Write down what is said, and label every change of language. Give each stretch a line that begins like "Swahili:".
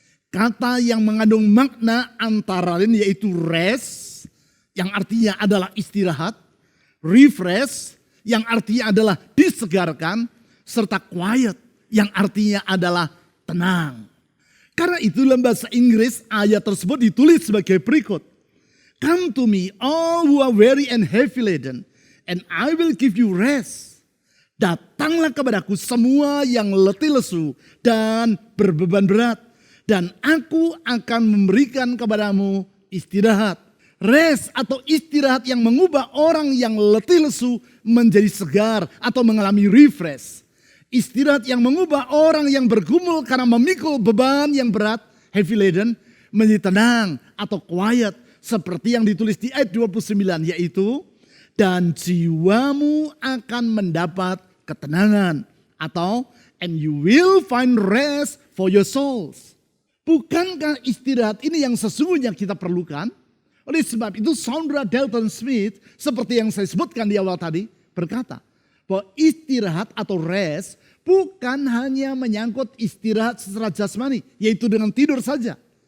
Indonesian: Kata yang mengandung makna antara lain yaitu rest, yang artinya adalah istirahat, refresh, yang artinya adalah disegarkan, serta quiet, yang artinya adalah tenang. Karena itu dalam bahasa Inggris ayat tersebut ditulis sebagai berikut.
English: Come to me all who are weary and heavy laden, and I will give you rest.
Indonesian: Datanglah kepadaku semua yang letih lesu dan berbeban berat, dan aku akan memberikan kepadamu istirahat. Rest atau istirahat yang mengubah orang yang letih lesu menjadi segar atau mengalami refresh. Istirahat yang mengubah orang yang bergumul karena memikul beban yang berat,
English: heavy laden,
Indonesian: menjadi tenang atau quiet. Seperti yang ditulis di ayat 29 yaitu, dan jiwamu akan mendapat ketenangan.
English: Atau, and you will find rest for your souls.
Indonesian: Bukankah istirahat ini yang sesungguhnya kita perlukan? Oleh sebab itu Saundra Dalton Smith seperti yang saya sebutkan di awal tadi berkata bahwa istirahat atau rest bukan hanya menyangkut istirahat secara jasmani yaitu dengan tidur saja.